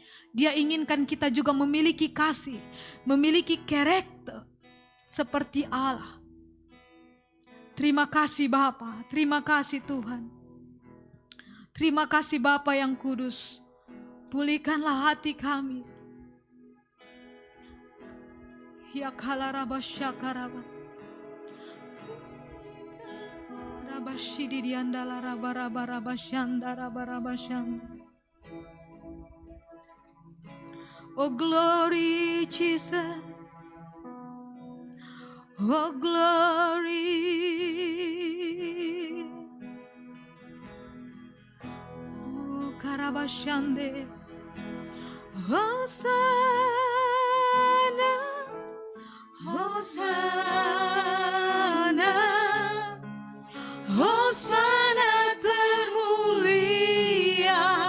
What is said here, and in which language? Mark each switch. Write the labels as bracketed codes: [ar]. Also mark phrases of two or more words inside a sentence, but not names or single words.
[id] Dia inginkan kita juga memiliki kasih, memiliki karakter seperti Allah. Terima kasih Bapa, terima kasih Tuhan. Terima kasih Bapa yang kudus. Pulihkanlah hati kami. Ya kalaraba syakaraba. Rabashidi diandala raba shanda raba shanda. [en] Oh glory Jesus, Oh glory. Karabashande. [id] Hosanna, Hosanna, Hosanna termulia.